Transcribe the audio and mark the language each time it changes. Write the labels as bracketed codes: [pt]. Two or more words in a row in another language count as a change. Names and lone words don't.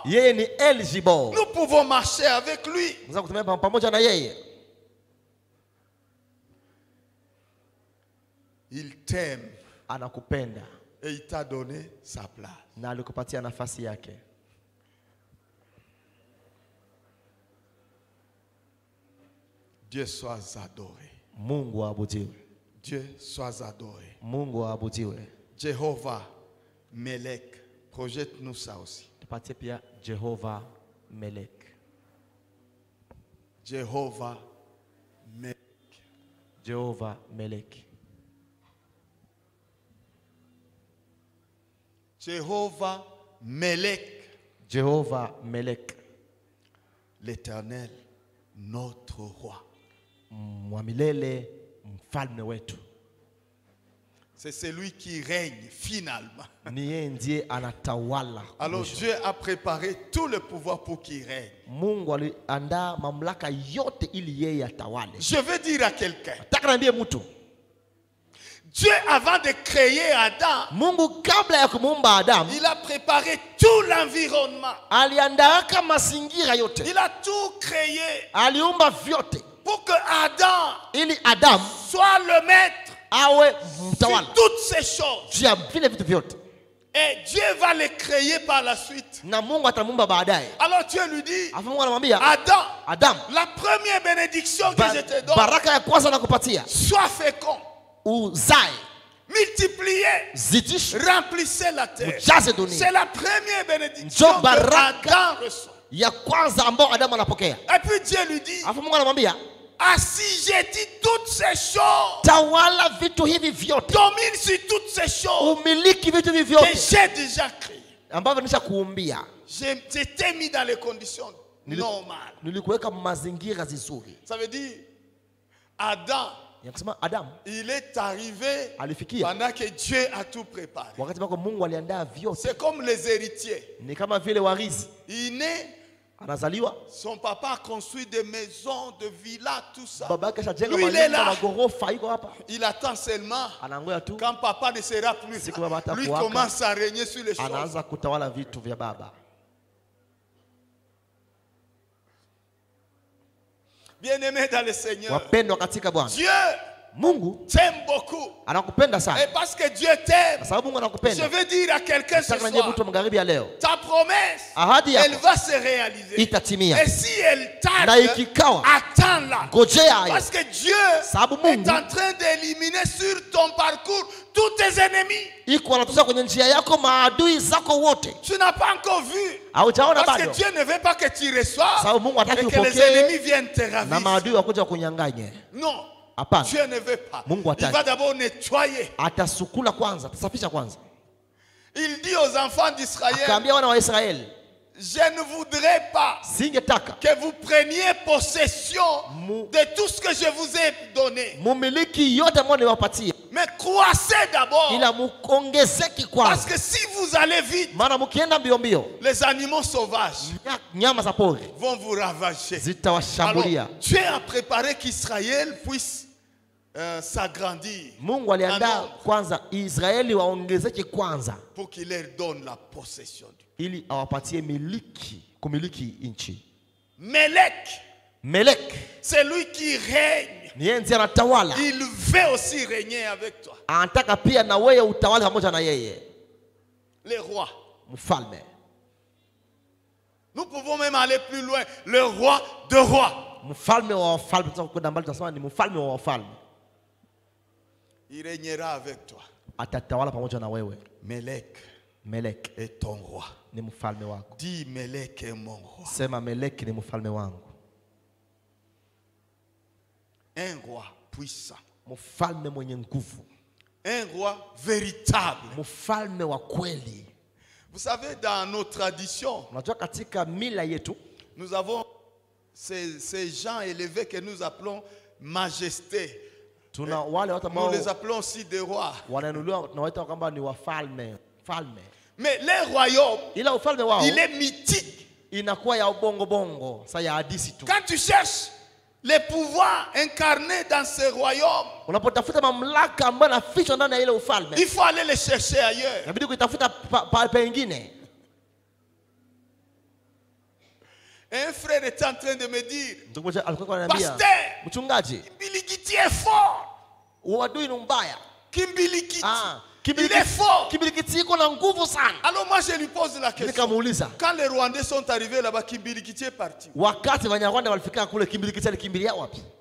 [sw] Yeye ni El Gibor. [fr] Nous pouvons marcher avec lui. [sw] Unaweza kutembea pamoja na yeye. [fr] Il t'aime [sw] Anakupenda [fr] et il t'a donné sa place. [sw] na alikupatia nafasi yake. [fr] Dieu soit adoré. [sw] Mungu aabudiwe. [fr] Dieu soit adoré. [sw] Mungu aabudiwe. [fr] Jéhovah, Melech, projette-nous ça aussi. [sw] Tupatie pia Jehova Melek. Jéhovah, Melech. Jehova Melek. Jéhovah, Melech. Jehova Melek. [fr] L'Éternel, notre roi. [sw] Mwamilele, mfalme wetu. [fr] C'est celui qui règne finalement. [sw] Ni yeye ndiye anatawala. [fr] Alors [sw] mwisho. [fr] Dieu a préparé tout le pouvoir pour qu'il règne. [sw] Mungu aliandaa mamlaka yote ili yeye atawale. [fr] Je veux dire à quelqu'un, [sw] Nataka niambie mtu, [fr] Dieu avant de créer Adam, [sw] Mungu kabla ya kumuumba Adamu [fr] il a préparé tout l'environnement. [sw] aliandaa mazingira yote. [fr] Il a tout créé [sw] Aliumba vyote [fr] pour que Adam [sw] ili Adamu [fr] soit le maître [sw] awe [fr] sur [sw] mtawala [fr] toutes ces choses. [sw] juu ya vile vitu vyote, [fr] Et Dieu va les créer par la suite. [sw] na Mungu atamuumba baadaye. [fr] Alors Dieu lui dit, [sw] Afu Mungu anamwambia Adam, Adamu, [fr] la première bénédiction que je te donne, [sw] baraka ya kwanza nakupatia, [fr] sois fécond, [sw] uzae, [fr] multipliez, [sw] zidishe, [fr] remplissez la terre. [sw] ujaze dunia. [fr] C'est la première bénédiction [sw] Ndio [fr] que [sw] baraka [fr] Adam reçoit. [sw] ya kwanza ambao Adamu anapokea. [fr] Et puis Dieu lui dit, [sw] Afu Mungu anamwambia [fr] assujettis toutes ces choses, [sw] tawala vitu hivi vyote, [fr] domine sur toutes ces choses [sw] umiliki vitu hivi [fr] que [sw] vyote [fr] j'ai déjà créées. [sw] ambavyo nisha kuumbia. [fr] Je t'ai mis dans les conditions normales. [sw] Nilikuweka mazingira zizuri. [fr] Ça veut dire, Adam, [sw] Ya kusema Adamu [fr] il est arrivé [sw] alifikia [fr] pendant que Dieu a tout préparé. [sw] wakati ambako Mungu aliandaa vyote. [fr] C'est comme les héritiers. [sw] Ni kama vile warithi, [fr] Il naît, [sw] anazaliwa, [fr] son papa a construit des maisons, des villas, tout ça. [sw] baba yake ashajenga [fr] Lui, il est [sw] manyumba [fr] là. [sw] magorofa, iko hapa, [fr] Il attend seulement [sw] anangoja tu [fr] quand papa ne sera plus [sw] Siku baba [fr] là. Lui [sw] atakuwaka, [fr] commence à régner sur les choses. [sw] anaanza kutawala vitu vya baba. [fr] Bien-aimé dans le Seigneur, [sw] Wapendwa katika Bwana, [fr] Dieu [sw] Mungu [fr] t'aime beaucoup. [sw] anakupenda sana. [fr] Et parce que Dieu t'aime, [sw] Kwa sababu Mungu [fr] je [sw] anakupenda. [fr] veux dire à quelqu'un ce [sw] Nataka niambie [fr] soir, [sw] mtu wa magharibi ya leo, [fr] ta promesse, [sw] ahadi [fr] elle [sw] yako [fr] va se réaliser. [sw] itatimia. [fr] Et si elle [sw] Na [fr] tarde, [sw] ikikawa, [fr] attends-la. [sw] ngojea hayo. [fr] Parce que Dieu [sw] Sababu [fr] est [sw] Mungu [fr] en train d'éliminer sur ton parcours tous tes ennemis. [sw] iko anatoza kwenye njia yako maadui zako wote. [fr] Tu n'as pas encore vu. [sw] Haujaona [fr] Parce [sw] bado. [fr] que Dieu ne veut pas que tu reçoives [sw] Sababu Mungu [fr] et [sw] hataki [fr] que les [sw] upokee [fr] ennemis viennent te [sw] na [fr] ravir. [sw] maadui wakuja kunyang'anye. [fr] Non. [sw] Hapana. [fr] Dieu ne veut pas. [sw] Mungu [fr] Il [sw] hataki. [fr] va d'abord nettoyer. [sw] Atasukula kwanza, atasafisha kwanza. [fr] Il dit aux enfants d'Israël, [sw] Akaambia wana wa Israeli, [fr] je ne voudrais pas [sw] singetaka [fr] que vous preniez possession de tout ce que je vous ai donné. [sw] mumiliki yote ambayo niwapatie, [fr] Mais croissez d'abord. [sw] ila muongezeki [fr] Parce [sw] kwanza. [fr] que si vous allez vite, [sw] Maana mukienda mbio mbio, [fr] les animaux sauvages [sw] nyama za pori [fr] vont vous ravager. Alors, [sw] zitawashambulia. [fr] Dieu a préparé qu'Israël puisse s'agrandir [sw] Mungu aliandaa kwanza Israeli waongezeke kwanza, [fr] pour qu'il leur donne la possession du pays. [sw] ili awapatie kumiliki nchi. [fr] Melek, c'est lui qui règne. [sw] Ni yeye ndiye anatawala. [fr] Il veut aussi régner avec toi. [sw] Anataka pia na wewe utawale pamoja na yeye. [fr] Les rois. [sw] Mfalme. [fr] Nous pouvons même aller plus loin. Le roi de rois. [sw] Mfalme wa wafalme. Tunataka mbali, tunasema ni mfalme wa wafalme. [fr] Il régnera avec toi. [sw] Atatawala pamoja na wewe. [fr] Melek est ton roi. [sw] Ni mfalme wako. [fr] Dis Melek est mon roi. [sw] Sema Meleki ni mfalme wangu. [fr] Un roi puissant. [sw] Mfalme mwenye nguvu. [fr] Un roi véritable. [sw] Mfalme wa kweli. [fr] Vous savez, dans nos traditions, [sw] Unajua katika mila yetu, [fr] nous avons ces gens élevés que nous appelons majesté. [sw] tuna wale watu ambao [fr] Nous les appelons aussi des rois. [sw] wanainuliwa na waita kwamba ni wafalme. [fr] Mais les royaumes, [sw] Ila ufalme wao [fr] il est mythique. [sw] inakuwa ya bongo, sa ya hadisi tu. [fr] Quand tu cherches les pouvoirs incarnés dans ces royaumes, [sw] Unapotafuta mamlaka ambayo nafichwa ndani ya ile ufalme, [fr] il faut aller les chercher ailleurs. [sw] inabidi kuitafuta pengine. [fr] Un frère était en train de me dire, [sw] Mtu mmoja alikuwa ananiambia, [fr] Pasteur, [sw] mchungaji, [fr] Kimbilikiti est fort. [sw] uadui ni mbaya. [fr] Kimbilikiti, il est fort. [sw] Kimbilikiti iko na nguvu sana. [fr] Alors moi je lui pose la question. [sw] Nikamuuliza, [fr] Quand les Rwandais sont arrivés là-bas, Kimbilikiti est parti. [sw] wakati Wanyarwanda walifika kule, Kimbilikiti alikimbilia wapi?